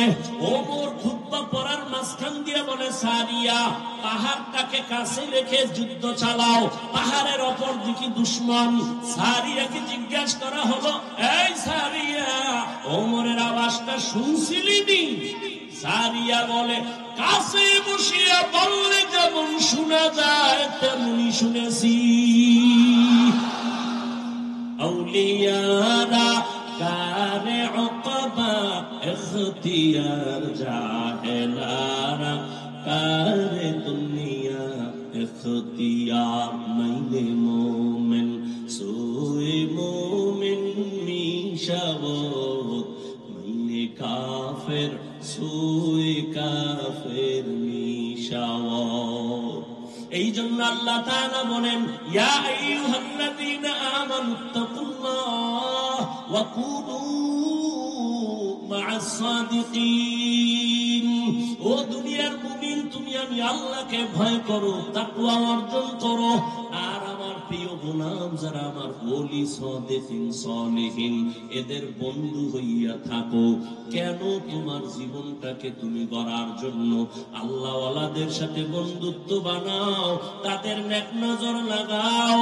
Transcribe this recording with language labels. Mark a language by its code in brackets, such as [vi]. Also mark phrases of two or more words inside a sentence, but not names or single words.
[bn] ওমর খুতবা পড়ার মাঝখান দিয়ে বলে, সারিয়া পাহাড়টাকে কাছে রেখে যুদ্ধ চালাও, পাহাড়ের অপর দিকে দুশমন। সারিয়াকে জিজ্ঞাসা করা হলো, এই সারিয়া, ওমরের আওয়াজটা শুনছিলি নি? সারিয়া বলে, কাছে বসিয়া বললে যেমন শোনা যায় তেমনি শুনেছি। [fa] اولیارا کار عقبی اختیار جاهلارا کار دنیا اختیار مینه مؤمن سوی مؤمن میشود مینه کافر سوی کافر میشود. [bn] এই জন্য আল্লাহ তাআলা বলেন, [ar] يا أيها الذين آمنوا اتقوا الله وكونوا مع الصادقين. [bn] ও দুনিয়ার মুমিন, তুমি আমি আল্লাহকে ভয় করো, তাকওয়া অর্জন করো, আর আমার প্রিয় গোলাম যারা আমার ওলি [ar] صادقين صالحين [bn] এদের বন্ধু হইয়া থাকো। কেন? তোমার জীবনটাকে তুমি গড়ার জন্য আল্লাহ ওয়ালাদের সাথে বন্ধুত্ব বানাও, তাদের নেক নজর লাগাও।